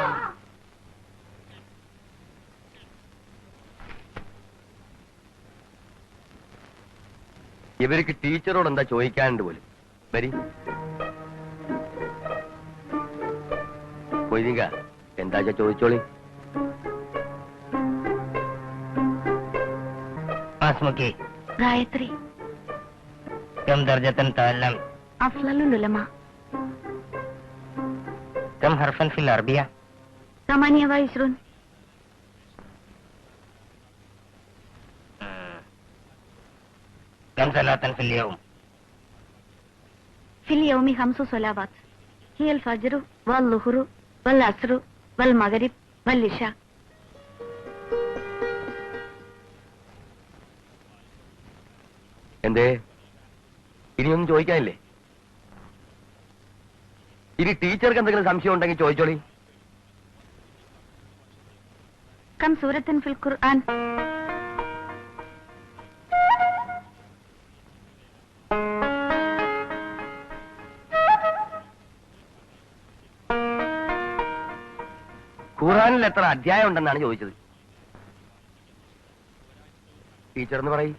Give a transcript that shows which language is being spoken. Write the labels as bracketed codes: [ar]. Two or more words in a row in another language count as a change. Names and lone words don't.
[ml] ഇവർക്ക് ടീച്ചറോട് എന്താ ചോദിക്കാനുണ്ട് പോലും. വരി കൊയ്തിങ്ക, എന്താ ചോദിച്ചോളി. ഗായത്രി [ar] كم درجة تعلم؟ [ml] അഫ്ളലുൽ ഉലമ. [ar] كم حرفا في العربية؟ 28. كم صلاة في اليوم؟ في اليوم 5 صلوات هي الفجر والظهر والعصر والمغرب والعشاء. [ml] എന്തേ, ഇനിയൊന്നും ചോദിക്കാനില്ലേ? ഇനി ടീച്ചർക്ക് എന്തെങ്കിലും സംശയം ഉണ്ടെങ്കിൽ ചോദിച്ചോളി. [ar] كم سورة في القرآن؟ [ml] ഖുർആനിൽ എത്ര അധ്യായം ഉണ്ടെന്നാണ് ചോദിച്ചത്. ടീച്ചർ എന്ന് പറയും.